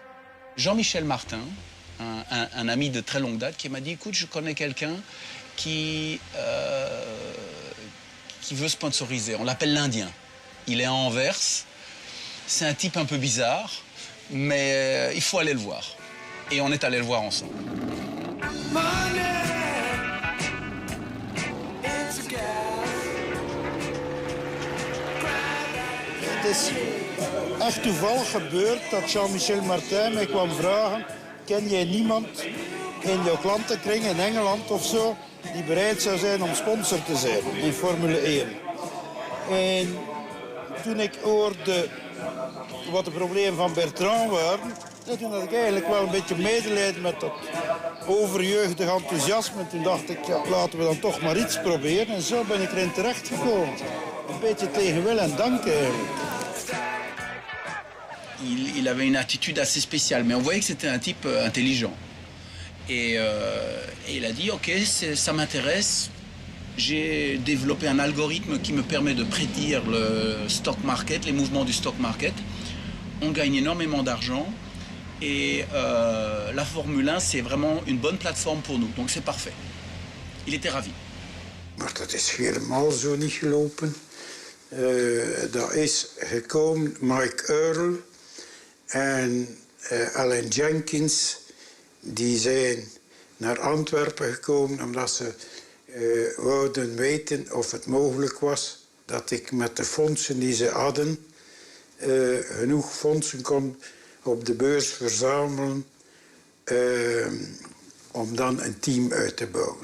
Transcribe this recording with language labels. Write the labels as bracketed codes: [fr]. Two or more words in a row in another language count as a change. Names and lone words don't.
[fr] Jean-Michel Martin, un ami de très longue date, qui m'a dit écoute, je connais quelqu'un qui veut sponsoriser, on l'appelle l'Indien. Il est à Anvers. C'est un type un peu bizarre, mais il faut aller le voir. Et on est allé le voir ensemble. [nl] Het is echt toevallig gebeurd dat Jean-Michel Martin mij kwam vragen: ken jij niemand in jouw klantenkring in Engeland of zo die bereid zou zijn om sponsor te zijn in Formule 1? En toen ik hoorde wat de problemen van Bertrand waren, toen had ik eigenlijk wel een beetje medelijden met dat overjeugdig enthousiasme. Toen dacht ik, ja, laten we dan toch maar iets proberen. En zo ben ik erin terechtgekomen. Een beetje tegen wil en dank eigenlijk. [fr] Il avait une attitude assez spéciale, mais on voyait que c'était un type intelligent. Et il a dit, ok, ça m'intéresse. J'ai développé un algorithme qui me permet de prédire le [en] stock market, [fr] les mouvements du [en] stock market. [fr] On gagne énormément d'argent. Et la Formule 1, c'est vraiment une bonne plateforme pour nous. Donc c'est parfait. Il était ravi. [nl] Maar dat is helemaal zo niet gelopen. Dat is gekomen Mike Earl en Alan Jenkins. Die zijn naar Antwerpen gekomen omdat ze wouden weten of het mogelijk was dat ik met de fondsen die ze hadden genoeg fondsen kon op de beurs verzamelen om dan een team uit te bouwen.